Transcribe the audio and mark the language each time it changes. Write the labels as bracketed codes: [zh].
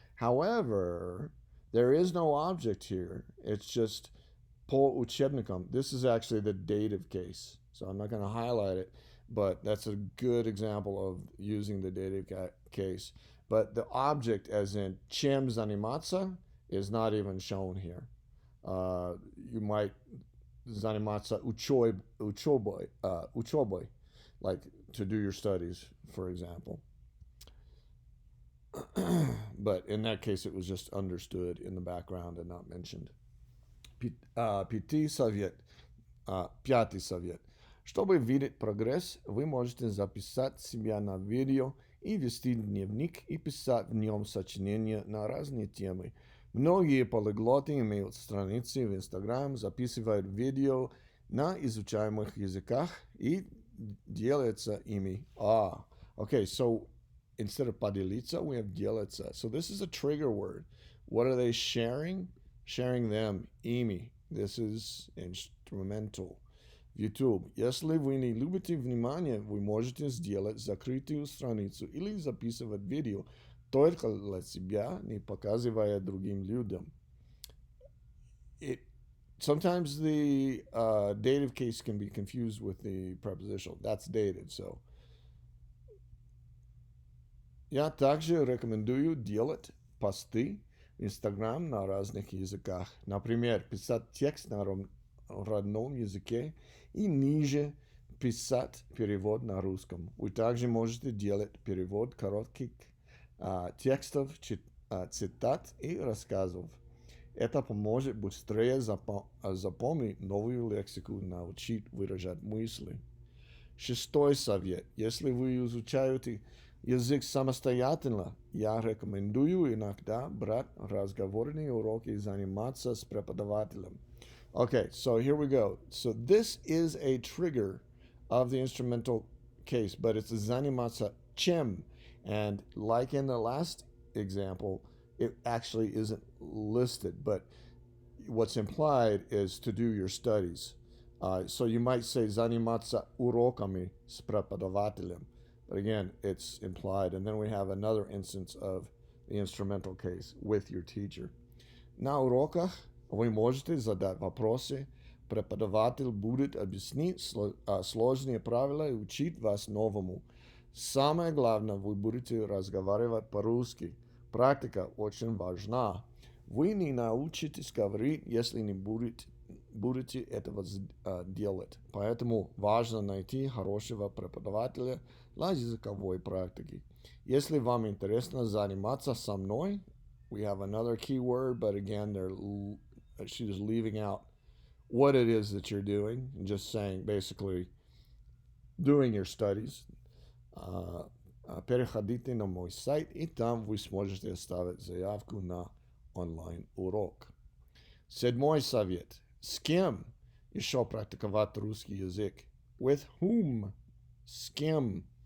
[en] However, there is no object here. It's just [ru] по учебникам. [en] This is actually the dative case. So I'm not going to highlight it, but that's a good example of using the dative case. But the object, as in [ru] чем заниматься, [en] is not even shown here. You might [ru] заниматься учебой, [en] like to do your studies, for example. But in that case, it was just understood in the background and not mentioned. [ru] Пятый совет. Чтобы видеть прогресс, вы можете записать себя на видео и вести дневник и писать в нем сочинения на разные темы. Многие полиглоты имеют страницы в Instagram, записывают видео на изучаемых языках и делятся ими. [en] Okay, so instead of поделиться, we have делаться. So this is a trigger word. What are they sharing? Sharing them, ими. This is instrumental. YouTube. [ru] Если вы не любите внимание, вы можете сделать закрытую страницу или записывать видео только для себя, не показывая другим людям. [en] Sometimes the dative case can be confused with the prepositional. That's dative, so. [ru] Я также рекомендую делать посты в Instagram на разных языках. Например, писать текст на родном языке и ниже писать перевод на русском. Вы также можете делать перевод коротких текстов, цитат и рассказов. Это поможет быстрее запомнить новую лексику, научить выражать мысли. Шестой совет. Если вы изучаете язык самостоятельно, я рекомендую иногда брать разговорные уроки и заниматься с преподавателем. [en] Okay, so here we go. So this is a trigger of the instrumental case, but it's [ru] заниматься чем. [en] And like in the last example, it actually isn't listed, but what's implied is to do your studies. So you might say [ru] заниматься уроками с преподавателем. [en] But again, it's implied. And then we have another instance of the instrumental case with your teacher. [ru] На уроках вы можете задать вопросы. Преподаватель будет объяснить сложные правила и учить вас новому. Самое главное, вы будете разговаривать по-русски. Практика очень важна. Вы не научитесь говорить, если не будете этого делать. Поэтому важно найти хорошего преподавателя для языковой практики. Если вам интересно заниматься со мной, [en] we have another key word, but again, she's leaving out what it is that you're doing and just saying basically doing your studies. [ru] Переходите на мой сайт, и там вы сможете оставить заявку на онлайн-урок. Седьмой совет. С кем еще практиковать русский язык? [en] With whom? [ru] С кем?